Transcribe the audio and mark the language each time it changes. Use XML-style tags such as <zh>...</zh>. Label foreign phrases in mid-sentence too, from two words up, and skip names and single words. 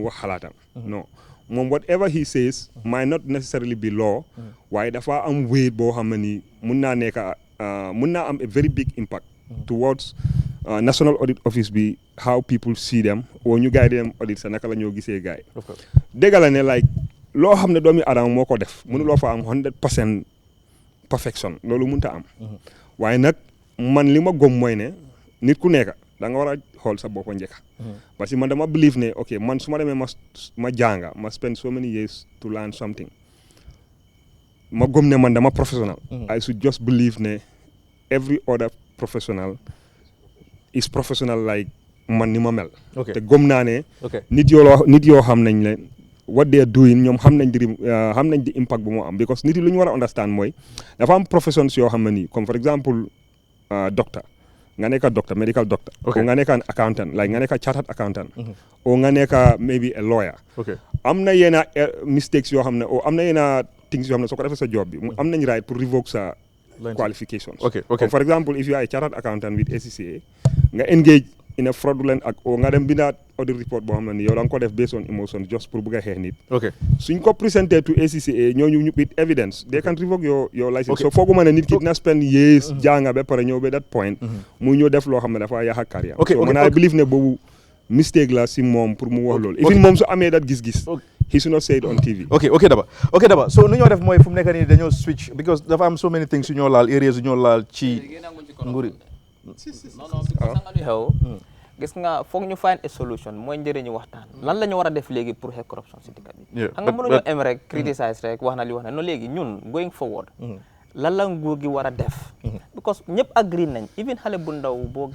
<wo>wax xalaatam non moom</wo> <en>whatever he says might not necessarily be law</en> <wo>waaye dafa am weight boo xam ne nii mun naa nekk mun naa am a</wo> <en>very big impact towards National Audit Office</en> <wo>bi</wo> <en>how people see them</en> <wo>oo ñu gaay di dem audit sa naka la ñoo gisee gaay dégg la ne like loo xam ne doomi aadama moo ko def mënuloo fa am 100% perfection loolu mënta am waaye nag man li ma gëm mooy ne nit ku nekk da nga war a xool sa bopp njëkk</wo> <fr>parce que</fr> <wo>man dama believe ne ok man su ma demee ma jànga ma</wo> <en>spend so many years to learn something</en> <wo>ma gëm ne man dama professional</wo> <en>I should just believe</en> <wo>ne</wo> <en>every other professional is professional like</en> <wo>man ni ma mel te gëm naa ne nit yoo xam nañ leen</wo> <en>what they are doing</en> <wo>ñoom xam nañ di impact bu moo am because nit yi lu ñu war a understand mooy dafa am professions yoo xam ne nii</wo> <fr>comme for exemple</fr> <wo>doctor nga nekk</wo> <en>doctor medical doctor</en> <wo>o nga nekk accountant like nga nekk</wo> <en>chartered accountant</en> <wo>o nga nekk</wo> <en>maybe a lawyer</en> <wo>am na yenn mistakes yoo xam ne o am na yenn things yoo xam ne soo ko defee sa job bi am nañ right pour revoke sa qualifications</wo> <en>for example if you are a chartered accountant with ACCA</en> <wo>nga</wo> <en>engage in a fraudulent act</en> <wo>o nga dem bindaat</wo> <en>audit report</en> <wo>boo xam ne ni yow da nga ko def</wo> <en>based on emotions just</en> <wo>pour bëgg a xeex nit suñ ko présenté to ACCA ñooñu ñu</wo> <en>with evidence they can revoke your license so</en> <wo>fooguma ne nit ki dina</wo> <en>spend years</en> <wo>jànga ba pare ñëw ba</wo> <en>that point</en> <wo>mu ñëw def loo xam ne dafa yàq carrière so man</wo> <en>I believe</en> <wo>ne boobu mistake la si moom pour mu wax loolu even moom su amee that gis-gis</wo> <en>he should not say it on TV</en> <wo>ok Daba so nu ñoo def mooy fu mu nekk nii dañoo switch because dafa am</wo> <en>so many things</en> <wo>yu ñoo laal areas yu ñoo laal ci nguri xew gis nga foog ñu</wo> <en>find a solution</en> <wo>mooy njëriñu waxtaan lan la ñu war a def léegi pour xeex corruption si dëkk bi xam nga mënuñoo em rek criticize rek wax na li wax na no léegi ñun</wo> <en>going forward</en> <wo>lan la nguur gi war a def because ñëpp agree nañ even xale bu ndaw boo</wo>